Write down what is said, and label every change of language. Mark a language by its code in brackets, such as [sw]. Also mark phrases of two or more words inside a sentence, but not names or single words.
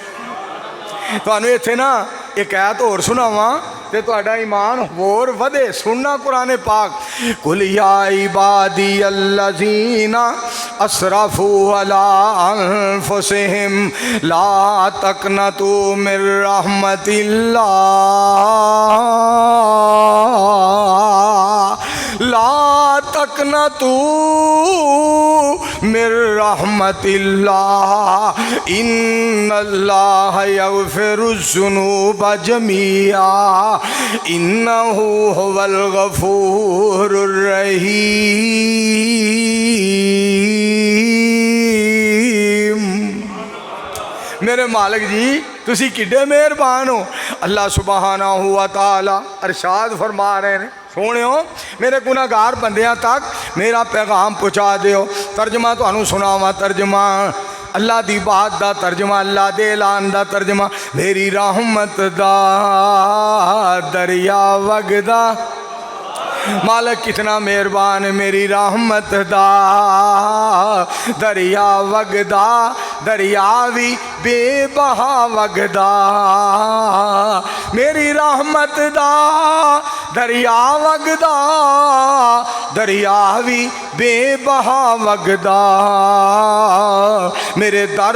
[pa] تہانوں ایتھے نا اک آیت ہور سناواں تے تہاڈا ایمان ہور ودھے. سننا قرآن پاک, [ar] قل يا عبادي الذين أسرفوا على أنفسهم لا تقنطوا من رحمة الله, لا تقنطوا من رحمة الله، إن الله يغفر الذنوب جميعا، إنه هو الغفور الرحيم. [pa] میرے مالک جی تسی کڈے مہربان ہو. [ur] اللہ سبحانہ و تعالیٰ ارشاد فرما رہے ہیں, [pa] سوہنیو میرے گناہگار بندیاں تک میرا پیغام پہنچا دیو. ترجمہ تہانوں سناواں، ترجمہ اللہ دی بات دا ترجمہ، اللہ دے اعلان دا ترجمہ، میری رحمت دا دریا وگدا، مالک کنا مہربان، میری رحمت دا दरिया वगदा, मालिक कितना मेहरबान, मेरी रहमत दा دریا وگدا، دریا بھی بے بہا وگدا، میری رحمت دا دریا وگدا، دریا بھی بے بہا وگدا، میرے در